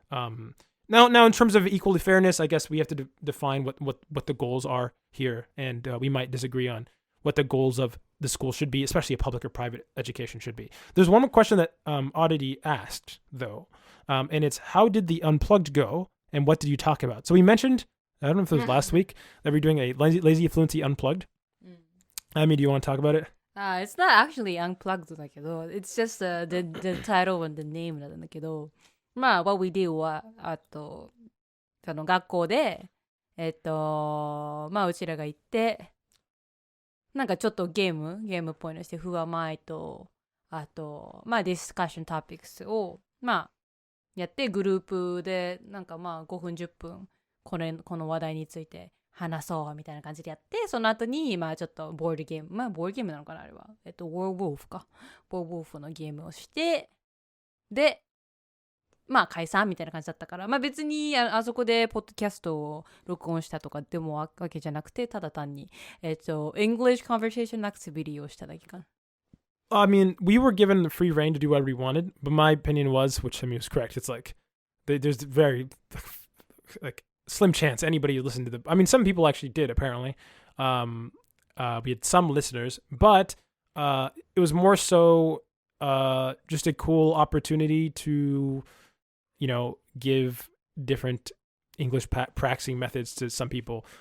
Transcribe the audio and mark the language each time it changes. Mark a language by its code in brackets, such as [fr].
[en] Now, in terms of equal fairness, I guess we have to define what the goals are here, and we might disagree on what the goals of the school should be, especially a public or private education should be. There's one more question that Oddity asked, though, and it's how did the Unplugged go, and what did you talk about? So we mentioned, I don't know if it was last week, that we're doing a lazyfluency Unplugged. Amy, do you want to talk about it? It's not actually unplugged [ja] だけど、 [en] it's just the title and the name [ja] なんだけど、まあ、 [en] what we did [ja] は、その学校で、まあ、うちらが行って、なんかちょっとゲームっぽいのして、Who am I と、あと、まあ、 [en] discussion topics [ja] を、まあ、やって、グループで、なんかまあ、5分、10分、この話題について話そうみたいな感じでやって、その後に、まあちょっとボードゲーム、まあボードゲームなのかなあれは。ウォーウォーフか。ウォーウォーフのゲームをして、で、まあ解散みたいな感じだったから、まあ別にあそこでポッドキャストを録音したとかでもわけじゃなくて、ただ単に、 [en] English conversation activity [ja] をしただけかな。 [en] I mean, we were given the free reign to do whatever we wanted, but my opinion was, which I mean was correct, it's like, there's very, like, slim chance anybody listened to I mean, some people actually did, apparently. We had some listeners, but it was more so just a cool opportunity to, give different English practicing methods to some people.